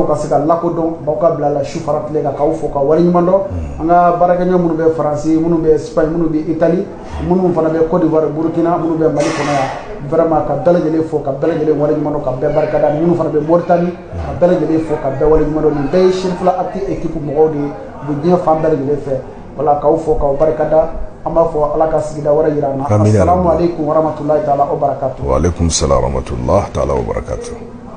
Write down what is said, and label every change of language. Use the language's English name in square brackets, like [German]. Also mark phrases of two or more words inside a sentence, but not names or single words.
[Bambara] ka se ka lakodɔn b'aw ka bila la su fara tile kan k'aw fo ka waleɲuman dɔn an ka baarakɛɲɔgɔn minnu bɛ Faransi minnu bɛ Espagne minnu bɛ Italie minnu fana bɛ Côte d'Ivoire Burkina minnu bɛ Mali kɔnɔ yan vraiment ka bɛɛ lajɛlen fo ka bɛɛ lajɛlen waleɲuman dɔn ka bɛɛ barikada minnu fana bɛ Mauritanie ka bɛɛ lajɛlen fo ka bɛɛ waleɲuman dɔn nin bɛɛ ye Chérifula Actu équipe mɔgɔw de ye u bɛ diɲɛ fan bɛɛ lajɛlen fɛ wala k'aw fo k'aw barikada an b'a fɔ Ala ka sigida wɛrɛ yira an na [Arabic] السلام عليكم ورحمة الله تعالى وبركاته وعليكم السلام ورحمة الله تعالى وبركاته